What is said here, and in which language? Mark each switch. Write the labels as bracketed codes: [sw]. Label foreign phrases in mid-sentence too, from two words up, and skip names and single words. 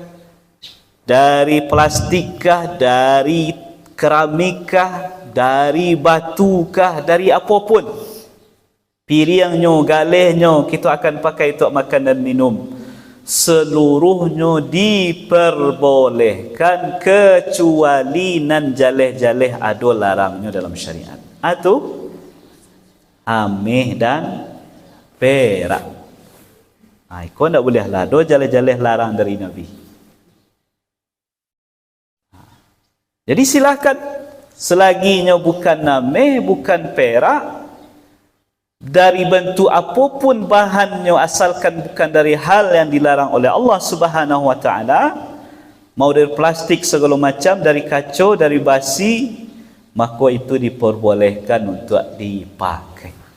[id] Dari plastikkah, dari keramikkah, dari batukah, dari apapun. Piringnya, galihnya kita akan pakai untuk makan dan minum. Seluruhnya diperbolehkan kecuali nan jaleh-jaleh ada larangnya dalam syariat. Atau ameh dan perak. Kau tak boleh lah. Ada jaleh-jaleh larang dari Nabi. Jadi silakan, selaginya bukan nameh, bukan perak, dari bentuk apapun bahannya, asalkan bukan dari hal yang dilarang oleh [ar] الله سبحانه وتعالى, [id] mau dari plastik segala macam, dari kaca, dari basi, maka itu diperbolehkan untuk dipakai.